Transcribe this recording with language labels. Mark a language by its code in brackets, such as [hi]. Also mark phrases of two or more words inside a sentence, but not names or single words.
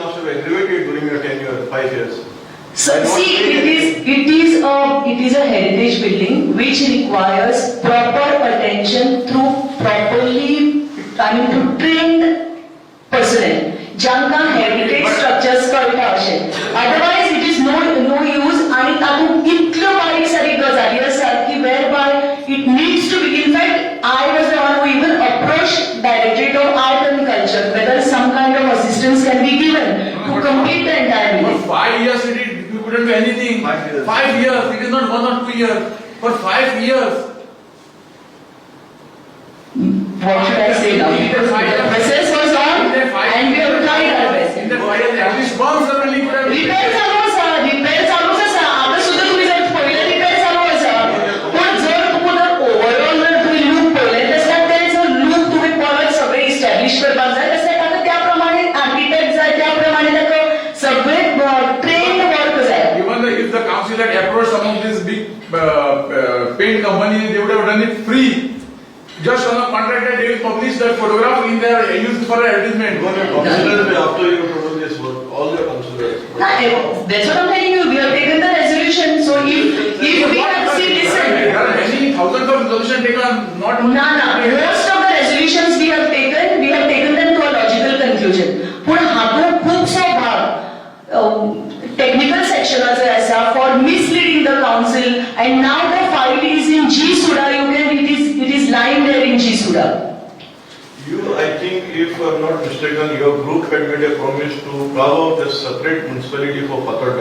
[en] Situation must have aggravated during your tenure, 5 years. So see, it is a heritage building which requires proper attention through through trained personnel. [kok] ज्यांकां [en] heritage structures [kok] कळटा अशें. [en] Otherwise it is no use [kok] आणि तातूंत इतल्यो बारीक सारीक गजाली आसात की [en] whereby it needs to be. In fact, I was the one who even approached Directorate of Art and Culture whether some kind of assistance can be given to complete the entire For building. 5 years we couldn't do anything. 5 years. 5 years. It is not 1 or 2 years. For 5 years. What should I say now? The process was on and we have tried our best. In the 5 years, at least once certainly could have. [kok] रिपेअर चालू आसा आता सुद्धा तुम्ही जर पळयलें रिपेअर चालू आसा पण जर तुका जर ओवरऑल जर तुम्ही लूक पळयलें जाल्यार तेचो लूक तुम्ही परत सगळे इस्टॅब्लिश करपाक जाय तशें ताका त्या प्रमाणे आर्किटेक्ट जाय त्या प्रमाणे ताका सगळे [en] trained work [kok] जाय. [en] Even if the council had approached some of these big paint companies, they would have done it free. Just on a contract that they will publish that photograph in their use for advertisement. Even your councillors will, after you produce this work, all your councillors. That's what I'm telling you. We have taken the resolution. So if we have see listen. There are many thousands of resolutions taken, not only. Most of the resolutions we have taken them to a logical conclusion. [kok] पण हातूंत खुबसो भाग [en] technical sections [kok] आसा [en] for misleading the council and now the file is in G Suda. It is lying there in G Suda. You, I think, if I'm not mistaken, your group had made a promise to carve out a separate municipality for Patarda.